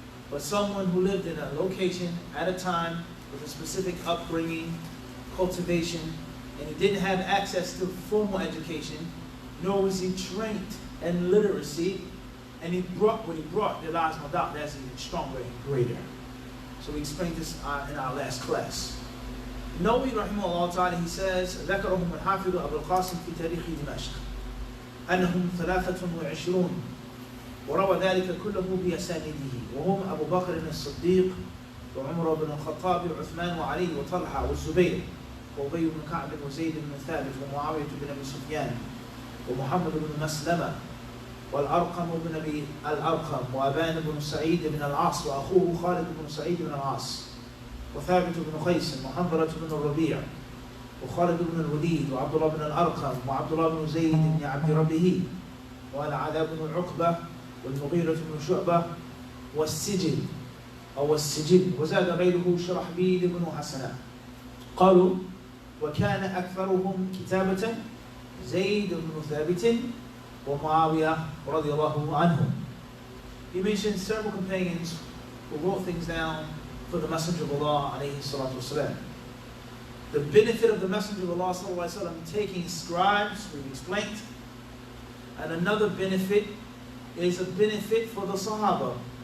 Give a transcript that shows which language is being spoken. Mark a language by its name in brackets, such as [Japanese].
[English] But someone who lived in a location at a time with a specific upbringing, cultivation, and he didn't have access to formal education, nor was he trained in literacy, and he brought what he brought, there lies no doubt that's even stronger and greater. So we explained this in our last class. [Arabic] Nawawi rahimahullah ta'ala, [English] he says, [Arabic] ذكرهم الحافظ أبو القاسم في تاريخ دمشق أنهم 23 وروى ذلك كله بأسانيده وهم أبو بكر الصديق وعمر بن الخطاب وعثمان وعلي وطلحة والزبير وأبي بن كعب وزيد بن ثابت ومعاوية بن أبي سفيان ومحمد بن مسلمة والأرقم بن أبي الأرقم وأبان بن سعيد بن العاص وأخوه خالد بن سعيد بن العاص وثابت بن قيس وحنظلة بن الربيع وخالد بن الوليد وعبد الله بن الأرقم وعبد الله بن زيد بن عبد ربه والعذاب بن عقبة والمغيرة بن شعبة والسجل أو السجل وزاد غيره شرحبيل بن حسنة. قالوا وكان أكثرهم كتابة زيد بن ثابت ومعاوية رضي الله عنهم. [English] He mentions several companions who wrote things down for the Messenger of Allah alayhi salatu wasalam. The benefit of the Messenger of Allah sallallahu alayhi wa sallam taking scribes, we've explained. And another benefit is a benefit for the Sahaba.